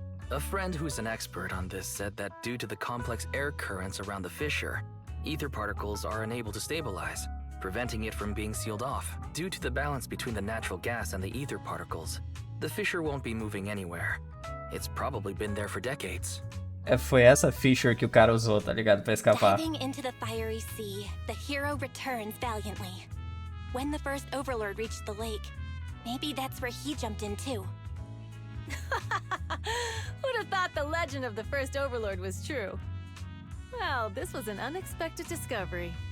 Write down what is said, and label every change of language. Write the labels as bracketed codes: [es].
[en] A friend who's an expert on this said that due to the complex air currents around the fissure, ether particles are unable to stabilize, preventing it from being sealed off. Due to the balance between the natural gas and the ether particles, the fissure won't be moving anywhere. It's probably been there for decades. [pt] Foi essa fissure que o cara usou, tá ligado? Pra escapar. [en] Diving into the fiery sea, the hero returns valiantly. When the first overlord reached the lake, maybe that's where he jumped in too. Who'd have thought the legend of the first overlord was true? Well, this was an unexpected discovery.